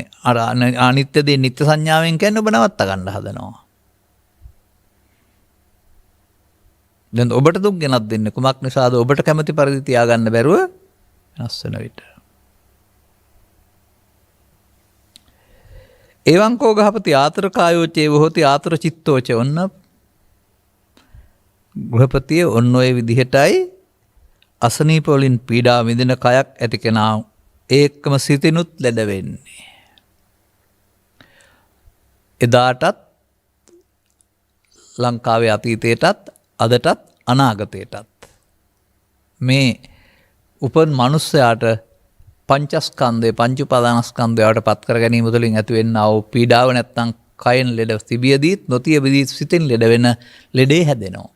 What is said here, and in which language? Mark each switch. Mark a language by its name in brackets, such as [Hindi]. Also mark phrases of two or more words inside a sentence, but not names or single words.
[Sinhala] අර අනිත්‍ය දේ නිත්‍ය සංඥාවෙන් කියන්නේ ඔබ නවත්ත ගන්න හදනවා. දැන් ඔබට දුක් ගෙනත් දෙන්නේ කුමක් නිසාද? ඔබට කැමති පරිදි තියාගන්න බැරුව වෙනස් වෙන විට. [Pali] එවං කෝ ගහපති ආතර කායෝචේ වහෝති ආතර චිත්තෝච. [Sinhala] ඔන්න ගෘහපතිය ඔන්න ඔය විදිහටයි අසනීප වලින් පීඩා විඳින කයක් ඇති කෙනා ඒකම සිතිනුත් ලෙඩ වෙන්නේ. එදාටත් ලංකාවේ අතීතයටත් අදටත් අනාගතයටත් මේ උපන් මනුස්සයාට පංචස්කන්ධය පංච උපාදානස්කන්ධයට පත් කර ගැනීම තුළින් ඇති වෙන්නා වූ පීඩාව නැත්තම් කයෙන් ලෙඩ තිබියදීත් නොතියබදීත් සිතින් ලෙඩ වෙන ලෙඩේ හැදෙනවා.